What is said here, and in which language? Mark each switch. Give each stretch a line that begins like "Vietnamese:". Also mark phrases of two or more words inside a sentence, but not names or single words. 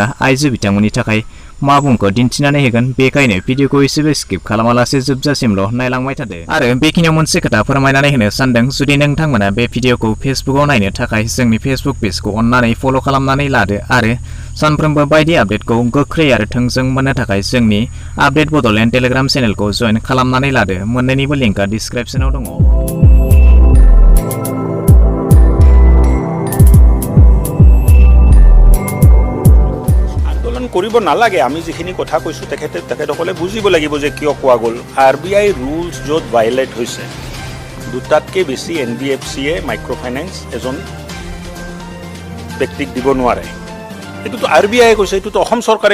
Bodo: आइजो बिथांमोननि थाखाय मा बुंखो दिन्थिनानै होगोन बेखायनो भिडिअखौ एसेबो स्किप खालामालासे जोबजासिमल' नायलांबाय थादो आरो बेखिनियाव मोनसे खोथा फोरमायनानै होनो सानदों जुदि नोंथांमोना बे भिडिअखौ फेसबुकआव नायनो थाखाय जोंनि फेसबुक पेजखौ अन्नानै फल' खालामनानै लादो आरो सानफ्रोमबो बायदि आपडेटखौ गोख्रै आरो थोंजों मोननो थाखाय जोंनि आपडेट बड'लेण्ड टेलिग्राम चेनेलखौ जइन खालामनानै लादो मोन्नैनिबो लिंकआ डिसक्रिप्शनाव दङ
Assamese: কৰিব নালাগে আমি যিখিনি কথা কৈছো তেখেতসকলে বুজিব লাগিব যে কিয় কোৱা গ'ল আৰবিআই ৰুলছ য'ত ভাইলেট হৈছে দুটাতকৈ বেছি এনবিএফচিয়ে মাইক্ৰ'ফাইনেন্স এজন ব্যক্তিক দিব নোৱাৰে এইটোতো আৰবিআই কৈছে এইটোতো অসম চৰকাৰে